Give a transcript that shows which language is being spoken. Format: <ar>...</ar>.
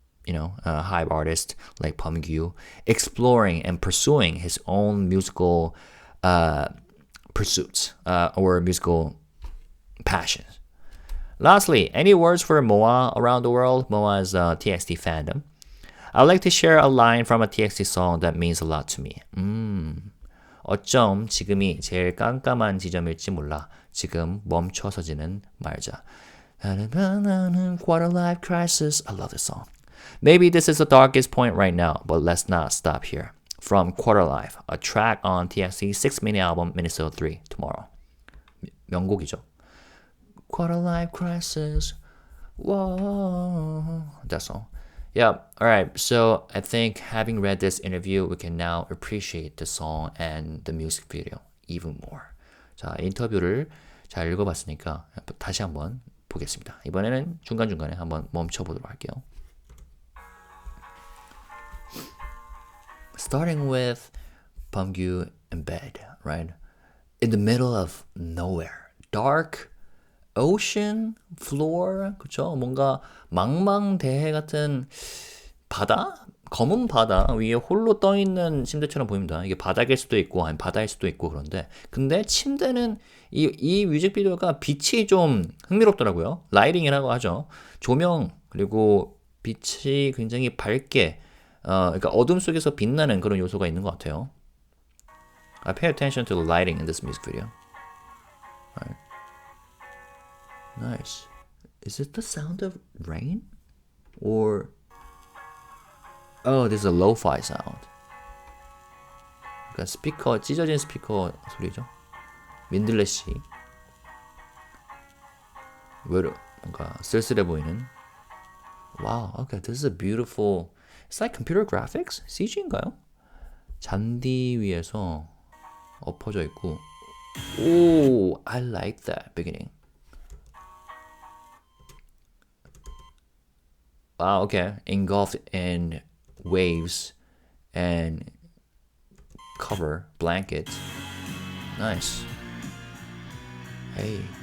<en>HYBE artist like Beomgyu, exploring and pursuing his own musical pursuits or musical passions. Lastly, any words for MOA around the world? MOA is TXT fandom. I'd like to share a line from a TXT song that means a lot to me.</en> <ko>어쩜 지금이 제일 깜깜한 지점일지 몰라. 지금 멈춰서지는 말자.</ko> <en>Quarter life crisis. I love this song. Maybe this is the darkest point right now, but let's not stop here. From Quarter Life, a track on TXT's 6 mini album Minnesota 3, Tomorrow.</en> <ko>명곡이죠.</ko> <en>Quarter life crisis. Whoa. That song. Yeah, alright. So I think having read this interview, we can now appreciate the song and the music video even more.</en> <ko>자, 인터뷰를 잘 읽어봤으니까 다시 한번 보겠습니다. 이번에는 중간중간에 한번 멈춰보도록 할게요.</ko> <en>Starting with Beomgyu in bed, right? In the middle of nowhere. Dark ocean floor,</en> <ko>그쵸? 뭔가 망망대해 같은 바다? 검은 바다 위에 홀로 떠있는 침대처럼 보입니다. 이게 바닥일 수도 있고 아니 바다일 수도 있고 그런데 근데 침대는 이 뮤직비디오가 빛이 좀 흥미롭더라고요. 라이팅이라고 하죠. 조명 그리고 빛이 굉장히 밝게 그러니까 어둠 속에서 빛나는 그런 요소가 있는 것 같아요.</ko> <en>I pay attention to the lighting in this music video. Right. Nice. Is it the sound of rain? Or oh, this is a lo-fi sound.</en> <ko>그러니까 스피커, 찢어진 스피커 소리죠. 민들레시. 뭔가 쓸쓸해 보이는.</ko> <en>Wow, okay, this is a beautiful. It's like computer graphics?</en> <ko>CG인가요? 잔디 위에서 엎어져 있고.</ko> <en>Oh, I like that beginning. Wow, okay. Engulfed in waves and cover blanket. Nice. Hey.</en>